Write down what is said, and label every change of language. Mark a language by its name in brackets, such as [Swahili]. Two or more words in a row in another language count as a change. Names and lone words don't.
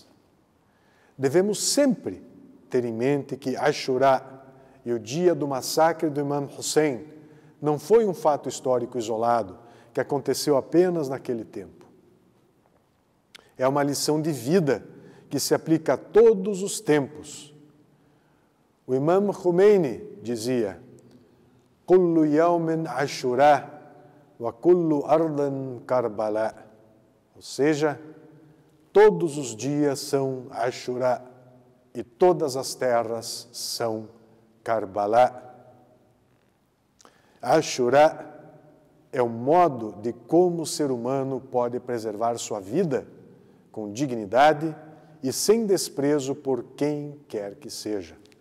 [Portuguese] Devemos sempre ter em mente que Ashura e o dia do massacre do Imam Hussein não foi um fato histórico isolado que aconteceu apenas naquele tempo. É uma lição de vida que se aplica a todos os tempos. O Imam Khomeini dizia: [Arabic] "كل يوم عاشوراء وكل أرض كربلاء", [Portuguese] ou seja, todos os dias são Ashura e todas as terras são Karbala. Ashura é o modo de como o ser humano pode preservar sua vida com dignidade e sem desprezo por quem quer que seja.